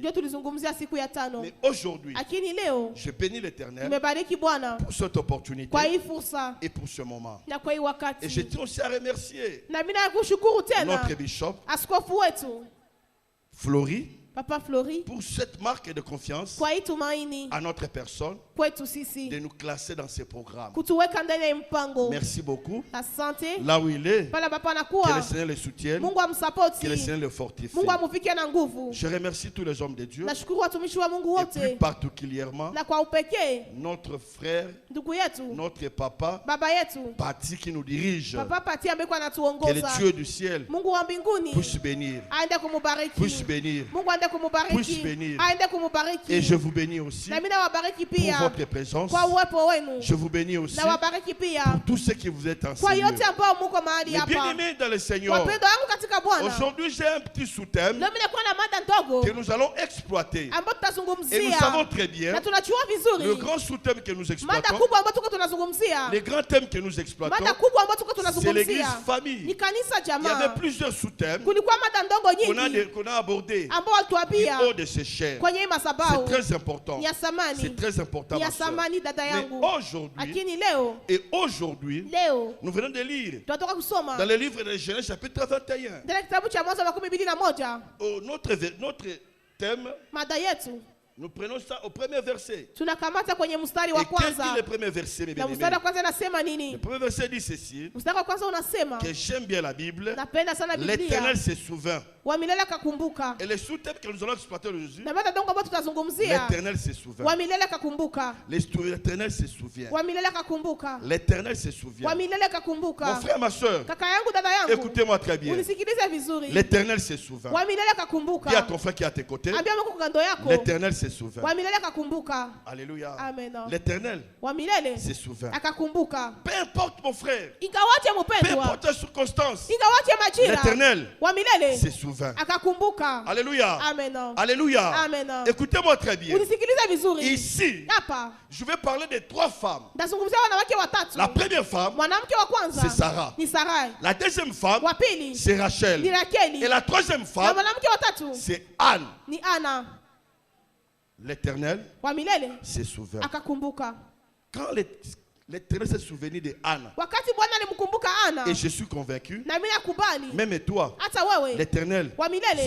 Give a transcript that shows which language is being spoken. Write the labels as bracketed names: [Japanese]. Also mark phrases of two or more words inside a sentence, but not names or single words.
[French] Mais aujourd'hui, je bénis l'Éternel pour cette opportunité et pour ce moment. Et je tiens aussi à remercier notre bishop, Florie, Papa Flori, pour cette marque de confiance [Swahili] kwa hii tumaini [French] à notre personne [Swahili] kwetu sisi [French] de nous classer dans ces programmes. [Swahili] kutuweka ndani ya mpango. [French] Merci beaucoup. [Swahili] Asante. [French] Là où il est, [Swahili] Pale papa [French] que le [Swahili] anakuwa, [French] Seigneur le soutienne, [Swahili] Mungu [French] que le [Swahili] amsapoti, [French] Seigneur le fortifie. [Swahili] Mungu amuvike na nguvu. [French] Je remercie tous les hommes de Dieu [Swahili] Nashukuru watumishi wa Mungu [French] et plus [Swahili] wote, [French] particulièrement [Swahili] na kwa upekee [French] notre frère, [Swahili] ndugu yetu, [French] notre papa, [Swahili] baba yetu, [French] Pati qui nous dirige. [Swahili] Papa Pati ambaye [French] Que le [Swahili] anatuongoza. [French] Dieu du ciel [Swahili] Mungu wa mbinguni [French] puisse bénir, [Swahili] aende kumubariki. [French] puisse bénir. [Swahili] Mungu aende [French] Puisse [Swahili] kumubariki. [French] bénir. [Swahili] Aende kumubariki. [French] Et je vous bénis aussi [Swahili] Na mimi nawabariki [French] pour [Swahili] pia [French] votre présence. [Swahili] kwa uwepo wenu. [French] Je vous bénis aussi [Swahili] Na wabariki pia [French] pour tous ceux qui vous êtes [Swahili] kwa [French] enseignés. [Swahili] yote ambao muko mahali [French] Mais bien [Swahili] hapa. [French] aimés dans le Seigneur, [Swahili] Wapendwa wangu katika Bwana, [French] aujourd'hui j'ai un petit sous-thème [Swahili] leo mimi nakuwa na mada ndogo [French] que nous allons exploiter. [Swahili] ambayo [French] Et nous [Swahili] tutazungumzia [French] savons très bien [Swahili] na tunachua [French] le [Swahili] vizuri [French] grand sous-thème que nous [Swahili] mada [French] exploitons, [Swahili] kubwa ambayo tuko tunazungumzia. [French] les grands thèmes que nous exploitons, [Swahili] Mada kubwa ambayo tuko [French] c'est l'église [Swahili] tunazungumzia [French] famille. [Swahili] ni kanisa [French] Il y avait [Swahili] jamaa. [French] plusieurs sous-thèmes [Swahili] Kulikuwa mada ndogo nyingi [French] qu'on a abordés [Swahili] ambao walituambia [French] du haut de ces chaînes. [Swahili] kwenye hii [French] C'est [Swahili] madhabahu. [French] très important. [Swahili] Ni ya [French] C'est [Swahili] samani, [French] très important. [Swahili] ni ya [French] Ma sœur. [Swahili] samani dada [French] Mais [Swahili] yangu. [French] aujourd'hui, [Swahili] Lakini leo [French] aujourd'hui, nous venons de lire [Swahili] tunatoka kusoma [French] dans le livre de Genèse chapitre 21. [Swahili] ndani ya kitabu cha Mwanzo 21. [French] Oh, notre thème, [Swahili] Mada yetu [French] nous prenons ça au premier verset. [Swahili] tunakamata kwenye mstari [French] Et [Swahili] wa [French] qu'est-ce dit [Swahili] kwanza. [French] le premier verset, mes [Swahili] Na [French] bien-aimés? [Swahili] mstari wa kwanza unasema [French] Le [Swahili] nini? [French] premier verset dit ceci, [Swahili] Mstari wa kwanza unasema, [French] que j'aime bien la Bible. [Swahili] napenda sana Biblia. [French] L'Éternel se souvint. [Swahili] Wa milele akakumbuka. [French] Et le sous-thème que nous allons exploiter aujourd'hui, [Swahili] Na mada ndogo ambayo tutazungumzia, [French] l'Éternel se souvint. [Swahili] wa milele akakumbuka. [French] L'Éternel se souvient. [Swahili] Wa milele akakumbuka. [French] L'Éternel se souvient. [Swahili] Wa milele [French] Mon [Swahili] akakumbuka. [French] frère, ma soeur, [Swahili] Kaka yangu, dada yangu, [French] écoutez-moi très bien. [Swahili] unisikilize vizuri. [French] L'Éternel se souvint. [Swahili] Wa milele akakumbuka. [French] Dis à ton frère qui est à tes côtés, [Swahili] Ambia mko kando yako. [French] l'Éternel se souvint. [Swahili] Wa milele akakumbuka. [French] Alléluia. [Swahili] Amen. [French] L'Éternel [Swahili] Wa milele [French] se souvint. [Swahili] akakumbuka. [French] Peu importe mon frère, [Swahili] Ingawaje [French] peu [Swahili] mpendwa, [French] importe les circonstances, [Swahili] ingawaje majira, [French] l'Éternel [Swahili] wa milele [French] se souvint. [Swahili] akakumbuka. [French] Alléluia. [Swahili] Amen. [French] Alléluia. [Swahili] Amen. [French] Écoutez-moi très bien. [Swahili] Unisikilize vizuri. [French] Ici, [Swahili] Hapa [French] je vais parler de trois femmes. [Swahili] ndazungumzia wanawake watatu. [French] La première femme, [Swahili] Mwanamke wa kwanza [French] c'est Sarah. [Swahili] ni Sarai. [French] La deuxième femme, [Swahili] Wa pili [French] c'est [Swahili] ni [French] Rachel. [Swahili] Rakeli. [French] Et la troisième [Swahili] Na [French] femme, [Swahili] mwanamke wa tatu [French] c'est Anne. [Swahili] ni Ana. [French] L'Éternel [Swahili] Wa milele [French] se souvint. [Swahili] akakumbuka. [French] Quand l'Éternel s'est souvenu de Anne, [Swahili] Wakati Bwana alimkumbuka Ana, [French] et je suis convaincu, [Swahili] na mimi nakubali [French] même toi, [Swahili] hata wewe [French] l'Éternel [Swahili] wa [French] se [Swahili] milele